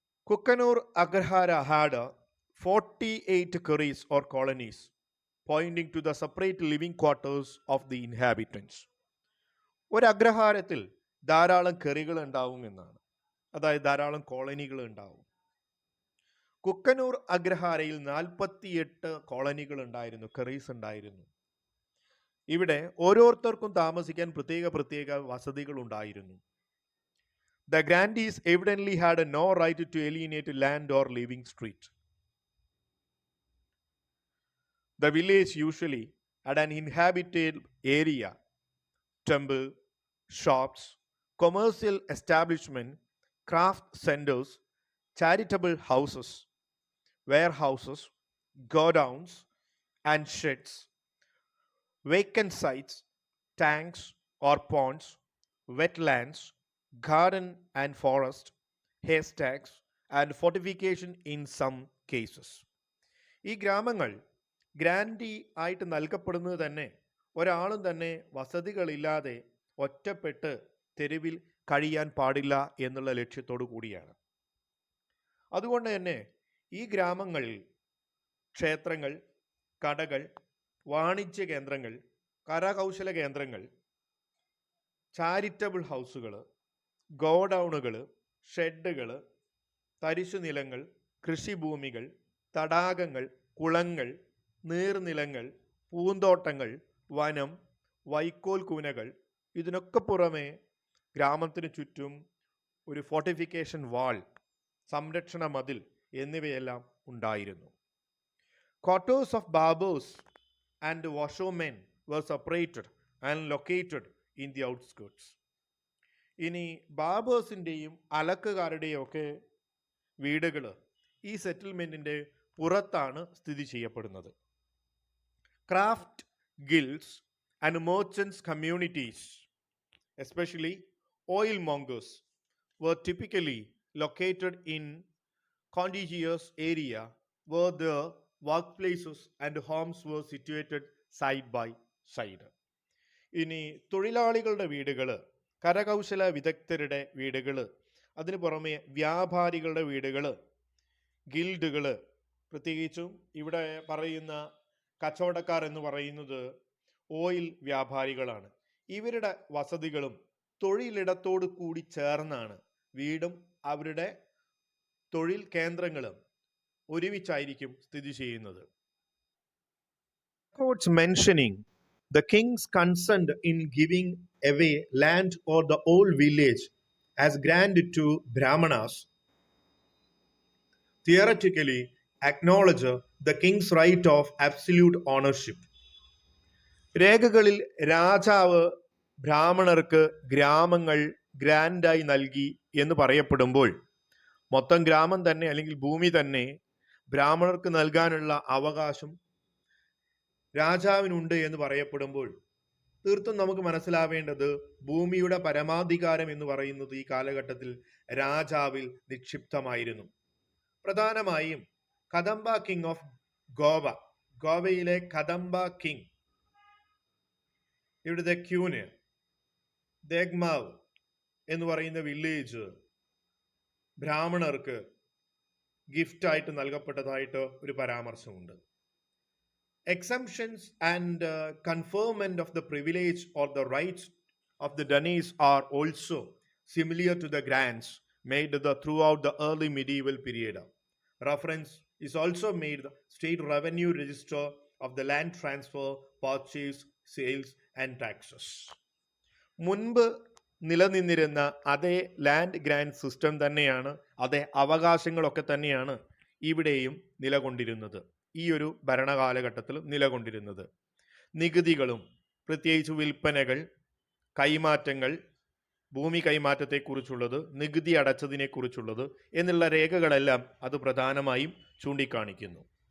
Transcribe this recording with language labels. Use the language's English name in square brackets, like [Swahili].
[English] Kukkanur Agrahara had 48 keris or colonies, pointing to the separate living quarters of the inhabitants. [Malayalam] ഒരു അഗ്രഹാരത്തിൽ ധാരാളം കെറികൾ ഉണ്ടാവും എന്നാണ്, അതായത് ധാരാളം കോളനികൾ ഉണ്ടാവും. കുക്കനൂർ അഗ്രഹാരയിൽ 48 കോളനികൾ ഉണ്ടായിരുന്നു, കെറീസ് ഉണ്ടായിരുന്നു. ഇവിടെ ഓരോരുത്തർക്കും താമസിക്കാൻ പ്രത്യേക വസതികൾ ഉണ്ടായിരുന്നു. [English] The grandees evidently had no right to alienate land or living street. The village usually had an inhabited area, temple, shops, commercial establishment, craft centers, charitable houses, warehouses, godowns and sheds, vacant sites, tanks or ponds, wetlands, garden and forest, haystacks and fortification in some cases. [Malayalam] ഈ ഗ്രാമങ്ങൾ grantee ആയിട്ട് നൽകപ്പെടുന്നത് തന്നെ ഒരാളും തന്നെ വസതികളില്ലാതെ ഒറ്റപ്പെട്ട് തെരുവിൽ കഴിയാൻ പാടില്ല എന്നുള്ള ലക്ഷ്യത്തോടു കൂടിയാണ്. അതുകൊണ്ട് തന്നെ ഈ ഗ്രാമങ്ങളിൽ ക്ഷേത്രങ്ങൾ, കടകൾ, വാണിജ്യ കേന്ദ്രങ്ങൾ, കരകൗശല കേന്ദ്രങ്ങൾ, ചാരിറ്റബിൾ ഹൗസുകൾ, ഗോഡൗണുകൾ, ഷെഡുകൾ, തരിശുനിലങ്ങൾ, കൃഷിഭൂമികൾ, തടാകങ്ങൾ, കുളങ്ങൾ, നീർനിലങ്ങൾ, പൂന്തോട്ടങ്ങൾ, വനം, വൈക്കോൽ കൂനകൾ, ഇതിനൊക്കെ പുറമെ ഗ്രാമത്തിന് ചുറ്റും ഒരു ഫോർട്ടിഫിക്കേഷൻ വാൾ, സംരക്ഷണ മതിൽ എന്നിവയെല്ലാം ഉണ്ടായിരുന്നു. [English] Quarters of barbers and washermen were separated and located in the outskirts. [Malayalam] ഇനി ബാബേഴ്സിൻ്റെയും അലക്കുകാരുടെയും ഒക്കെ വീടുകൾ ഈ സെറ്റിൽമെൻറ്റിൻ്റെ പുറത്താണ് സ്ഥിതി ചെയ്യപ്പെടുന്നത്. [English] Craft guilds and merchants communities, especially oil mongers, were typically located in contiguous area where the workplaces and homes were situated side by side. [Malayalam] ഇനി തൊഴിലാളികളുടെ വീടുകൾ, കരകൗശല വിദഗ്ധരുടെ വീടുകൾ, അതിന് പുറമെ വ്യാപാരികളുടെ വീടുകൾ, ഗിൽഡുകൾ, പ്രത്യേകിച്ചും ഇവിടെ പറയുന്ന കച്ചവടക്കാർ എന്ന് പറയുന്നത് ഓയിൽ വ്യാപാരികളാണ്. ഇവരുടെ വസതികളും തൊഴിലിടത്തോട് കൂടി ചേർന്നാണ് വീടും അവരുടെ തൊഴിൽ കേന്ദ്രങ്ങളും ഒരുമിച്ചായിരിക്കും സ്ഥിതി ചെയ്യുന്നത്. [English] Records mentioning the king's consent in giving away land or the old village as grant to Brahmanas theoretically acknowledge the king's right of absolute ownership. [Malayalam] രേഖകളിൽ രാജാവ് ബ്രാഹ്മണർക്ക് ഗ്രാമങ്ങൾ ഗ്രാൻഡായി നൽകി എന്ന് പറയപ്പെടുമ്പോൾ മൊത്തം ഗ്രാമം തന്നെ അല്ലെങ്കിൽ ഭൂമി തന്നെ ബ്രാഹ്മണർക്ക് നൽകാനുള്ള അവകാശം രാജാവിനുണ്ട് എന്ന് പറയപ്പെടുമ്പോൾ തീർത്തും നമുക്ക് മനസ്സിലാവേണ്ടത് ഭൂമിയുടെ പരമാധികാരം എന്ന് പറയുന്നത് ഈ കാലഘട്ടത്തിൽ രാജാവിൽ നിക്ഷിപ്തമായിരുന്നു. പ്രധാനമായും കദംബ കിങ് ഓഫ് ഗോവയിലെ കദംബ കിങ്, ഇവിടുത്തെ ക്യൂന് ദേഗ്മാവ് എന്ന് പറയുന്ന വില്ലേജ് ബ്രാഹ്മണർക്ക് ഗിഫ്റ്റായിട്ട് നൽകപ്പെട്ടതായിട്ട് ഒരു പരാമർശമുണ്ട്. [English] Exemptions and conferment of the privilege or the rights of the Danes are also similar to the grants made throughout the early medieval period. Reference is also made the state revenue register of the land transfer, purchase, sales and taxes. [Malayalam] മുൻപ് നിലനിന്നിരുന്ന അതേ land grand system തന്നെയാണ്, അതേ അവകാശങ്ങളൊക്കെ തന്നെയാണ് ഇവിടെയും നിലകൊണ്ടിരുന്നത്, ഈ ഒരു ഭരണകാലഘട്ടത്തിൽ നിലകൊണ്ടിരുന്നത്. നികുതികളും പ്രത്യേകിച്ച് വിൽപ്പനകൾ, കൈമാറ്റങ്ങൾ, ഭൂമി കൈമാറ്റത്തെക്കുറിച്ചുള്ളത്, നികുതി അടച്ചതിനെക്കുറിച്ചുള്ളത് എന്നുള്ള രേഖകളെല്ലാം അത് പ്രധാനമായും ചൂണ്ടിക്കാണിക്കുന്നു.